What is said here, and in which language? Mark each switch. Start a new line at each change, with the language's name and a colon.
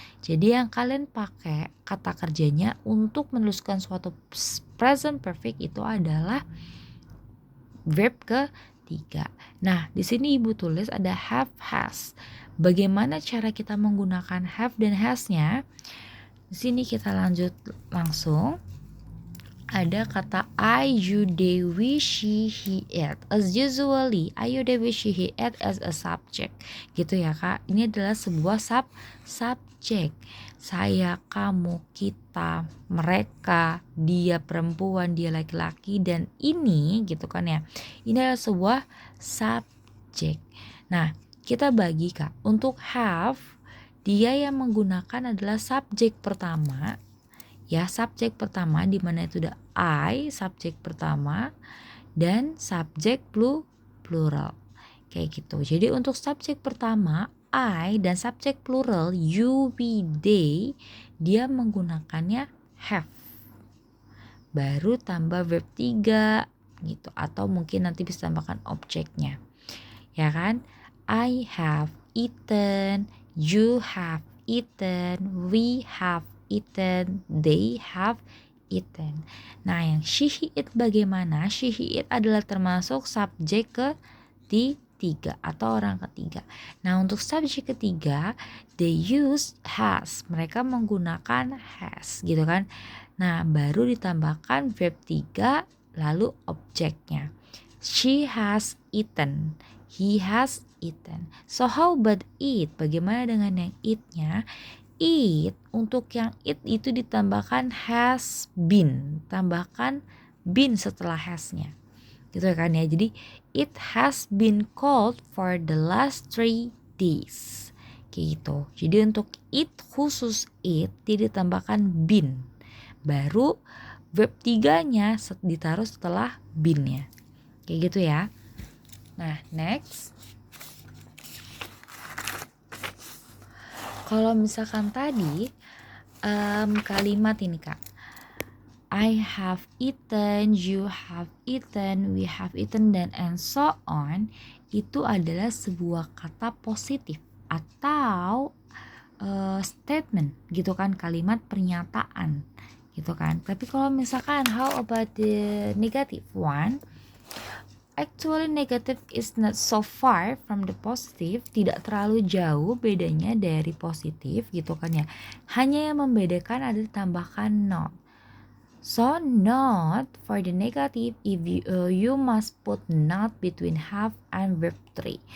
Indonesian: Jadi yang kalian pakai kata kerjanya untuk menuliskan suatu present perfect itu adalah verb ketiga. Nah, di sini Ibu tulis ada have, has. Bagaimana cara kita menggunakan have dan has-nya? Di sini kita lanjut langsung. Ada kata I, you, they, we, she, he, it.
English: As usually, I, you, they, we, she, he, it as a subject.
Indonesian: Gitu ya Kak. Ini adalah sebuah subjek. Saya, kamu, kita, mereka, dia perempuan, dia laki-laki, dan ini gitu kan ya. Ini adalah sebuah subjek. Nah, kita bagi Kak. Untuk have, dia yang menggunakan adalah subjek pertama. Ya, subjek pertama di mana itu udah I, subjek pertama, dan subjek plural. Kayak gitu. Jadi untuk subjek pertama I dan subjek plural you, we, they, dia menggunakannya have. Baru tambah verb 3 gitu, atau mungkin nanti bisa tambahkan objeknya. Ya kan?
English: I have eaten, you have eaten, we have eaten, they have eaten.
Indonesian: Nah, yang she, he, it bagaimana? She, he, it adalah termasuk subjek ketiga atau orang ketiga. Nah, untuk subjek ketiga,
English: they use has.
Indonesian: Mereka menggunakan has, gitu kan? Nah, baru ditambahkan verb 3 lalu objeknya.
English: She has eaten. He has eaten. So how about it?
Indonesian: Bagaimana dengan yang it-nya? It, untuk yang it itu ditambahkan has been. Tambahkan been setelah has-nya. Gitu kan ya. Jadi
English: it has been cold for the last 3 days.
Indonesian: Kayak gitu. Jadi untuk it, khusus it, ditambahkan been. Baru verb 3-nya ditaruh setelah been-nya. Kayak gitu ya. Nah, next. Kalau misalkan tadi kalimat ini Kak.
English: I have eaten, you have eaten, we have eaten,
Indonesian: dan
English: and so on.
Indonesian: Itu adalah sebuah kata positif atau statement gitu kan, kalimat pernyataan gitu kan. Tapi kalau misalkan
English: how about the negative one? Actually negative is not so far from the positive,
Indonesian: tidak terlalu jauh bedanya dari positif gitu kan ya. Hanya yang membedakan ada tambahkan not.
English: So not for the negative, if you must put not between have and verb 3.